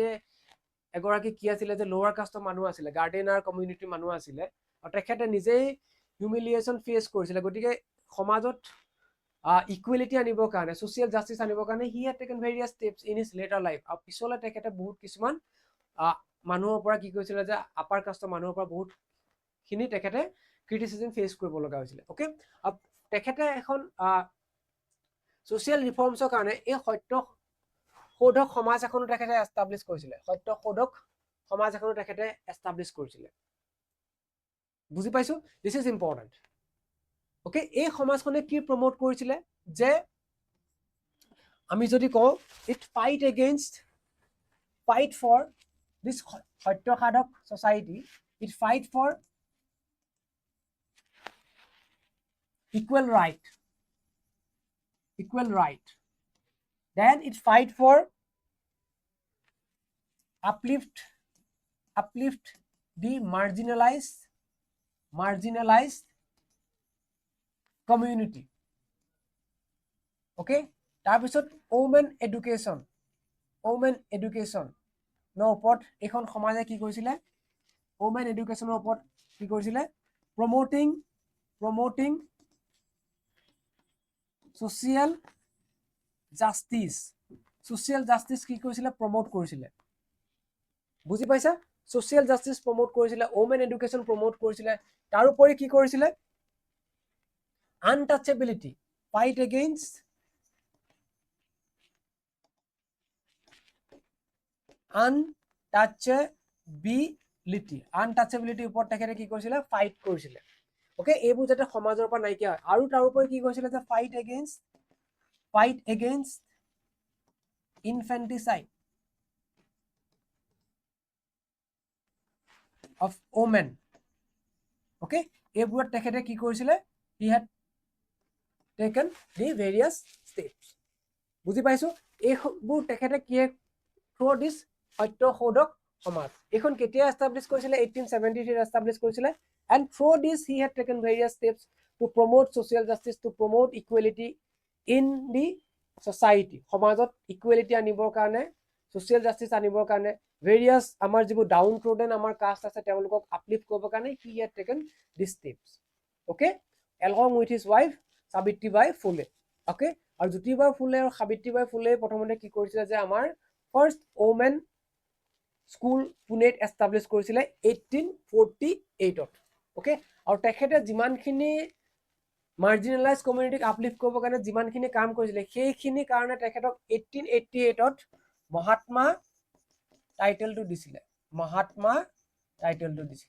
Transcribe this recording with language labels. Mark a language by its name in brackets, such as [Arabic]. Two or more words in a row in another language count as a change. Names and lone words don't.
[Assamese] এগৰাকী কি আছিল যে [English] lower casteৰ [Assamese] মানুহ আছিলে [English] gardener community [Assamese] মানুহ আছিলে আৰু তেখেতে নিজেই [English] humiliation face [Assamese] কৰিছিলে গতিকে সমাজত ইকুৱেলিটি আনিবৰ কাৰণে [English] social justice [Assamese] আনিবৰ কাৰণে হি [English] had taken various steps in his later life [Assamese] আৰু পিছলৈ তেখেতে বহুত কিছুমান মানুহৰ পৰা কি কৰিছিলে যে [English] upper casteৰ [Assamese] মানুহৰ পৰা বহুত খিনি তেখেতে [English] criticism face [Assamese] কৰিব লগা হৈছিলে ওকে তেখেতে এখন [English] social reformsৰ [Assamese] কাৰণে এই সত্য শোধক সমাজ এখনো তেখেতে এস্টাব্লিশ কৰিছিলে সত্য শোধক সমাজ এখনো তেখেতে এস্টাব্লিশ কৰিছিলে বুজি পাইছো [English] this is important okay [Assamese] এই সমাজখনে কি প্ৰমোট কৰিছিলে যে আমি যদি কওঁ ইট [English] fight for this সত্য সাধক society it fight for equal right then it fight for uplift the marginalized community [Assamese] okay তাৰপিছত [English] women education [Assamese] no ওপৰত এখন সমাজে কি কৰিছিলে [English] women educationৰ [Assamese] ওপৰত কি কৰিছিলে promoting [English] social justice [Assamese] কি কৰিছিলে প্ৰমোট কৰিছিলে বুজি পাইছা [English] social justice [Assamese] প্ৰমোট কৰিছিলে [English] women education [Assamese] প্ৰমোট কৰিছিলে তাৰোপৰি কি কৰিছিলে [English] untouchability fight against [Assamese] untouchability ওপৰত তেখেতে কি কৰিছিলে ফাইট কৰিছিলে ওকে এইবোৰ যাতে সমাজৰ পৰা নাইকিয়া হয় আৰু তাৰোপৰি কি কৈছিলে যে [English] fight against fight against infanticide of women. [Assamese] Okay, এইবোৰত তেখেতে কি কৰিছিলে, [English] he had taken the various steps. [Assamese] বুজি পাইছো, এইবোৰ তেখেতে কি [English] through this [Assamese] সত্যশোধক সমাজ, এইখন কেতিয়া এষ্টাব্লিছ কৰিছিলে, 1873 এষ্টাব্লিছ কৰিছিলে, [English] and through this he had taken various steps to promote social justice, to promote equality in the society. [Assamese] সমাজত ইকুৱেলিটি আনিবৰ কাৰণে, [English] social justice [Assamese] আনিবৰ কাৰণে, various আমাৰ যিবোৰ [English] down trodden [Assamese] আমাৰ কাষ্ট আছে তেওঁলোকক আপলিফ্ট কৰিবৰ কাৰণে [English] he had taken these steps. Okay, along with his wife সাবিত্ৰীবাই ফুলে. [Assamese] Okay, আৰু জ্যোতিবাই ফুলে আৰু সাবিত্ৰীবাই ফুলে প্ৰথমতে কি কৰিছিলে যে আমাৰ [English] first women school [Assamese] পুনেত এষ্টাব্লিছ কৰিছিলে 1848ত. Okay, আৰু তেখেতে যিমানখিনি [English] marginalize communityক [Assamese] আপলিফ্ট কৰিবৰ কাৰণে যিমানখিনি কাম কৰিছিলে সেইখিনি কাৰণে তেখেতক 1888ত মহাত্মা টাইটেলটো দিছিলে, মহাত্মা টাইটেলটো দিছিলে.